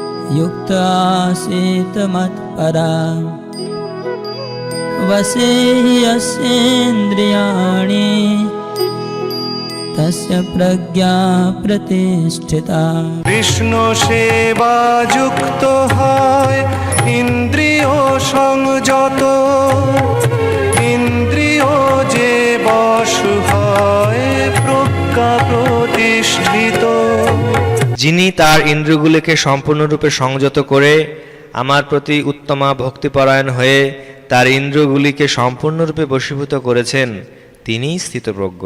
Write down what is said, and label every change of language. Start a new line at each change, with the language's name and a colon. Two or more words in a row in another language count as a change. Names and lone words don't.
Sanskrit: युक्तासीत मत्परा वसे हि यस्येन्द्रियाणि तस्य प्रज्ञा प्रतिष्ठिता।
Bangla: কৃষ্ণ সেবা যুক্ত হয় ইন্দ্রিয় সংযত, ইন্দ্রিয় যে বশ হয় প্রজ্ঞা প্রতিষ্ঠিত। যিনি তার ইন্দ্রিয়গুলিকে সম্পূর্ণরূপে সংযত করে আমার প্রতি উত্তমা ভক্তিপরায়ণ হয়ে তার ইন্দ্রিয়গুলিকে সম্পূর্ণরূপে বশীভূত করেছেন, তিনিই স্থিতপ্রজ্ঞ।